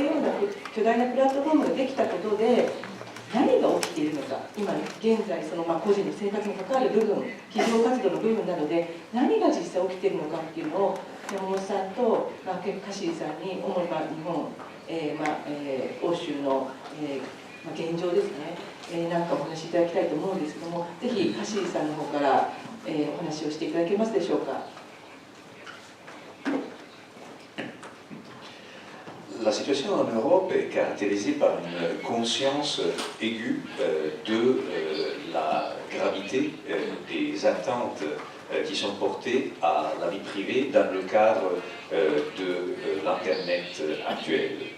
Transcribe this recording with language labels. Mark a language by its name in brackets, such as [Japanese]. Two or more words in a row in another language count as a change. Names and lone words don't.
[Japanese] ような巨大なプラットフォームができたことで何が起きているのか、今現在その個人の生活に関わる部分、企業活動の部分なので何が実際起きているのかっていうのを山本さんとカシーさんに、主に日本、欧州の、現状ですね、なんかお話しいただきたいと思うんですけども、ぜひカシーさんの方から、お話をしていただけますでしょうか。 [French] La situation en Europe est caractérisée par une conscience aiguë de la gravité des attentes qui sont portées à la vie privée dans le cadre de l'Internet actuel.